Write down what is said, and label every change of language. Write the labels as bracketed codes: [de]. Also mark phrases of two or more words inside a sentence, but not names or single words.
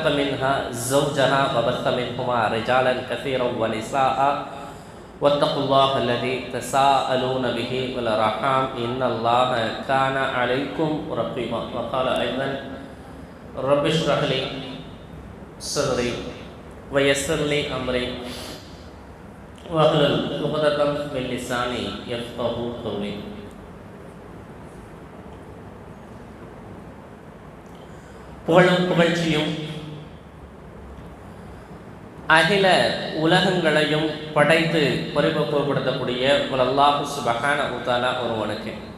[ar] منها زوجها وبث منهما رجالا كثيرا ونساء واتقوا الله الذي تساءلون به والأرحام إن الله كان عليكم رقيبا وقال أيضا رب اشرح لي صدري ويسر لي أمري واحلل عقدة من لساني يفقهوا قولي. [ta] புகழும் புகழ்ச்சியும் அகில உலகங்களையும் படைத்து பரிபக்குவப்படுத்தக்கூடிய [ar] الله سبحانه وتعالى [ta] ஒருவனுக்கு